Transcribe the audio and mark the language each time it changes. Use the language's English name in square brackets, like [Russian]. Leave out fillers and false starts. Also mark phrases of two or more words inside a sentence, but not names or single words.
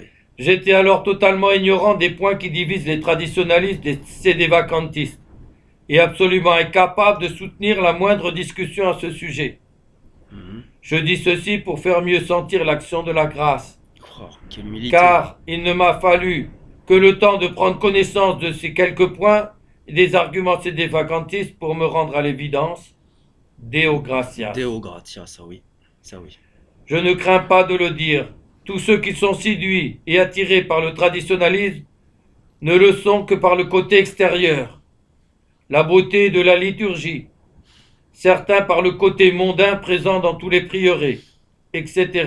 [French] J'étais alors totalement ignorant des points qui divisent les traditionalistes des sédévacantistes et absolument incapable de soutenir la moindre discussion à ce sujet. Mhm. Je dis ceci pour faire mieux sentir l'action de la grâce, Oh, quelle humilité. car il ne m'a fallu que le temps de prendre connaissance de ces quelques points et des arguments sédévacantistes pour me rendre à l'évidence. [Latin] Deo gratias. Deo gratia, [French] ça oui. Ça oui. Je ne crains pas de le dire. Tous ceux qui sont séduits et attirés par le traditionnalisme ne le sont que par le côté extérieur, la beauté de la liturgie, certains par le côté mondain présent dans tous les prieurés, etc.